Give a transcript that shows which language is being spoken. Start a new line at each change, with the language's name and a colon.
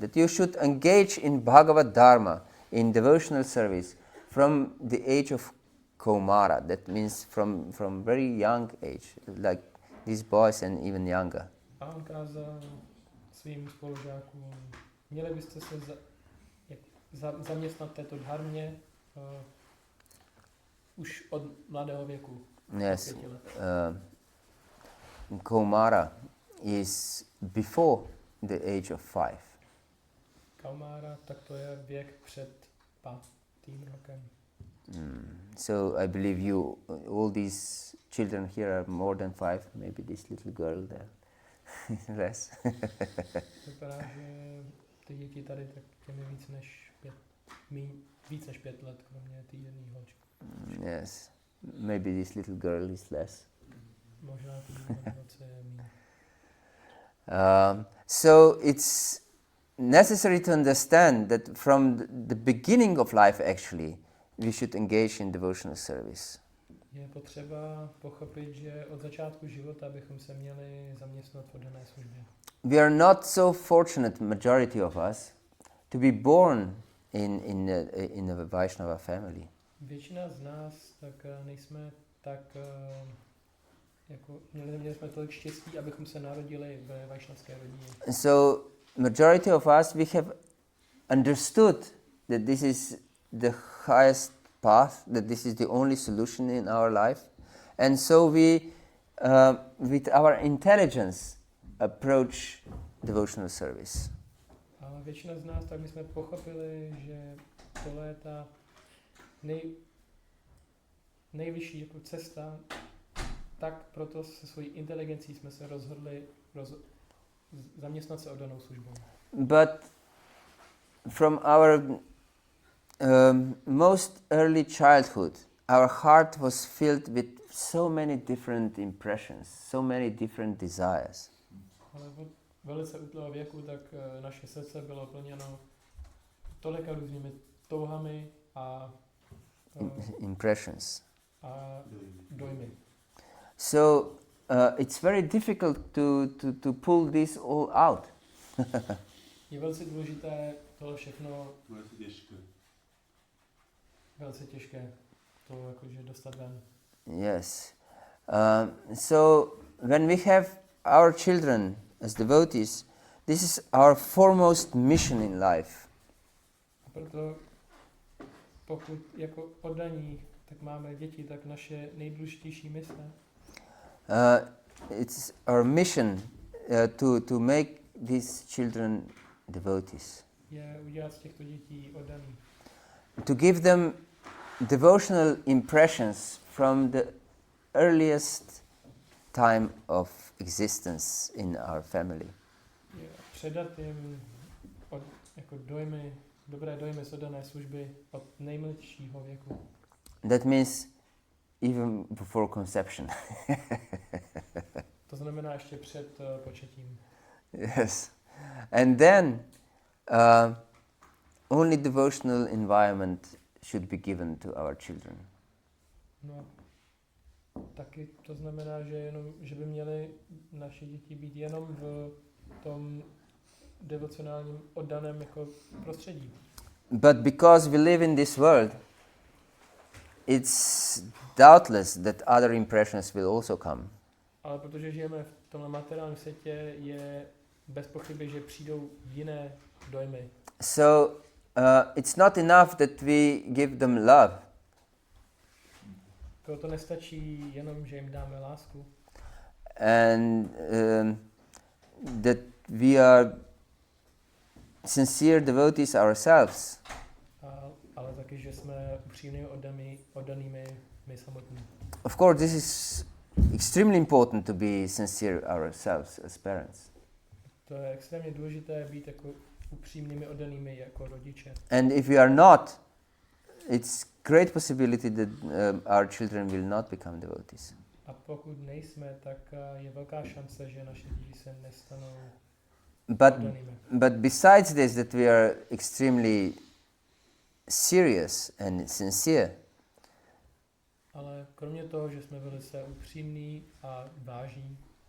English: That you should engage in Bhagavata-dharma, in devotional service, from the age of Kaumara. That means from very young age, like these boys and even younger.
Czech: A on kázal svým spolužákům, měli byste se zaměstnat této dharmě už od mladého věku.
English: Yes. Kaumara is before the age of 5.
Czech: Kaumara, tak to je věk před 5. rokem.
English: So I believe you, all these children here are more than 5, maybe this little girl there less.
Czech: Vypadá, že ty děti tady tak těmi víc než 5 let, kromě ty jedné holčky.
English: Yes, maybe this little girl is less.
Czech: Možná ty holce je míň.
English: So it's necessary to understand that from the beginning of life actually, we should engage in devotional service.
Czech: Je potřeba pochopit, že od začátku života bychom se měli zaměstnat v oddané službě.
English: We are not so fortunate, majority of us, to be born in a Vaishnava family.
Czech: Většina z nás tak nejsme tak jako měli jsme tolik štěstí, abychom se narodili ve vaishnavské rodině.
English: So majority of us, we have understood that this is the highest path, that this is the only solution in our life, and so we with our intelligence approach devotional service.
Czech: A většina z nás, tak my jsme pochopili, že tohle je ta nejvyšší jako cesta, tak proto se svojí inteligencí jsme se rozhodli zaměstnat se oddanou službou.
English: But from our most early childhood, our heart was filled with so many different impressions, so many different desires.
Czech: Ale od velice útlého věku, tak naše srdce bylo plněno tolika různými touhami a
English: Impressions.
Czech: a dojmy.
English: So it's very difficult to pull this all out.
Czech: Je velice důležité tohle všechno, velice těžké to jakože dostat ven.
English: Yes. So when we have our children as devotees, this is our foremost mission in life.
Czech: A proto pokud jako oddaní, tak máme děti, tak naše nejdůležitější mise
English: It's our mission to make these children devotees.
Czech: je udělat z těchto dětí oddaný.
English: To give them devotional impressions from the earliest time of existence in our family.
Czech: Je předat jim jako dojmy, dobré dojmy z oddané služby od nejmladšího věku.
English: That means even before conception.
Czech: To znamená ještě před početím.
English: Yes. And then only devotional environment should be given to our children.
Czech: No, taky to znamená, že by měly naše děti být jenom v tom devocionálním oddaném jako prostředí.
English: But because we live in this world, it's doubtless that other impressions will also come.
Czech: Ale protože žijeme v tomhle materiálním světě, je bez pochyby, že přijdou jiné dojmy.
English: So it's not enough that we give them love.
Czech: Proto nestačí jenom, že jim dáme lásku.
English: And that we are sincere devotees ourselves.
Czech: Ale taky, že jsme upřímnými oddanými my samotní.
English: Of course, this is extremely important to be sincere ourselves as parents.
Czech: To je extrémně důležité být jako upřímnými oddanými jako rodiče.
English: And if we are not, it's great possibility that our children will not become devotees.
Czech: A pokud nejsme, tak je velká šance, že naše děti se nestanou oddanými.
English: But besides this, that we are extremely serious and sincere,
Czech: Ale kromě toho, že jsme velice upřímní a vážní,